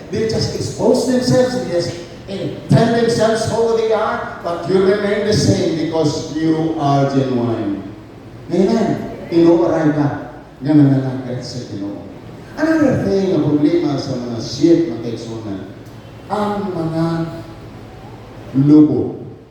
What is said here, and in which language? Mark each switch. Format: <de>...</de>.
<en>They just expose themselves, they just tell themselves who they are, but you remain the same because you are genuine. Amen.</en> <ceb>Inuuray ka nga nangalagad sa Ginoo.</ceb> <en>Another thing,</en> <ceb>ang problema sa mga sheep na kaigsunan, ang mga lobo.</ceb>